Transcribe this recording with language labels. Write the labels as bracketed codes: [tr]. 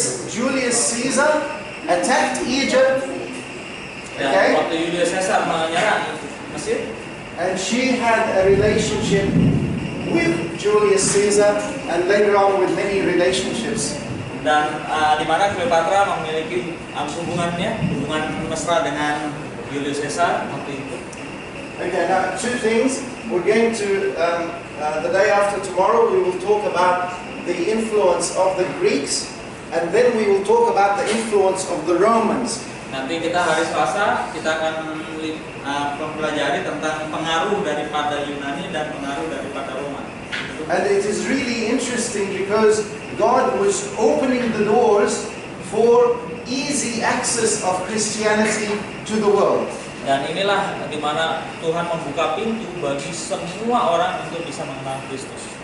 [en] Julius Caesar attacked Egypt. [id] Ya, [en] Okay? [id] waktu Julius Caesar menyerang Mesir, [en] And she had a relationship with Julius Caesar and later on with many relationships. [id] dan di mana Cleopatra memiliki hubungan mesra dengan Julius Caesar waktu itu. [en] Okay, now two things. We're going to, the day after tomorrow, we will talk about the influence of the Greeks, and then we will talk about the influence of the Romans. [id] Nanti kita hari Selasa kita akan mempelajari tentang pengaruh daripada Yunani dan pengaruh daripada Roma. [en] And it is really interesting because God was opening the doors for easy access of Christianity to the world. [id] Dan inilah di mana Tuhan membuka pintu bagi semua orang untuk bisa mengenal Kristus.